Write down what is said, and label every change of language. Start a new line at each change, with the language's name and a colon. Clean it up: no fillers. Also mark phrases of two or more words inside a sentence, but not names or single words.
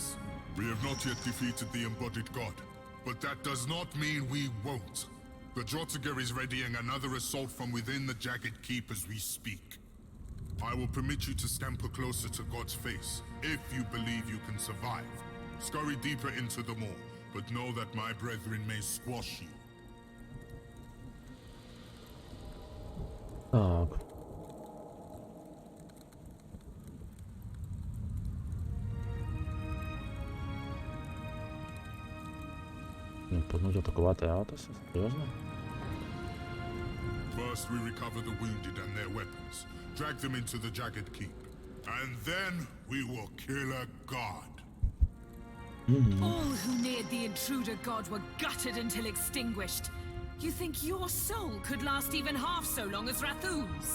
English: We have not yet defeated the embodied god, but that does not mean we won't. The Drotiger is readying another assault from within the Jagged Keep as we speak. I will permit you to scamper closer to God's face, if you believe you can survive. Scurry deeper into the maw, but know that my brethren may squash you.
Ukrainian: Так. Планують атакувати Аатоса? Серйозно?
English: First we recover the wounded and their weapons, drag them into the Jagged Keep, and then we will kill a god. All who neared the intruder god were gutted until extinguished. You think your soul could last even half so long as Rathoon's?